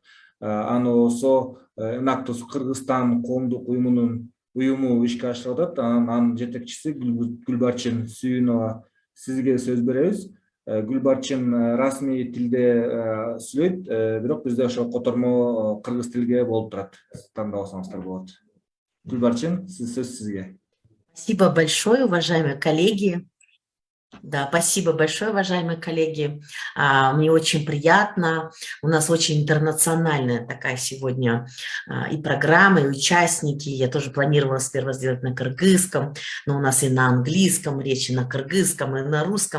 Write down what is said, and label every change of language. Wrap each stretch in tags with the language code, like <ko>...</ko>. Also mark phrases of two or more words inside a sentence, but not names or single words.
<ky>Аны болсо Enactus Кыргызстан коомдук уюму ишке ашырып атат. Анын жетекчиси Гүлбарчын Сүйүнова, сизге сөз беребиз. Гүлбарчын расмий тилде сүйлөйт, бирок бизде ошо котормо кыргыз тилге болуп турат. Тандап алсаңыздар болот. Гүлбарчын, сөз сизге.</ky> <ru>Спасибо большое, уважаемые коллеги. Да, спасибо большое, уважаемые коллеги. Мне очень приятно. У нас очень интернациональная такая сегодня и программа, и участники. Я тоже планировала сперва сделать на кыргызском, но у нас и на английском речь, и на кыргызском, и на русском.</ru>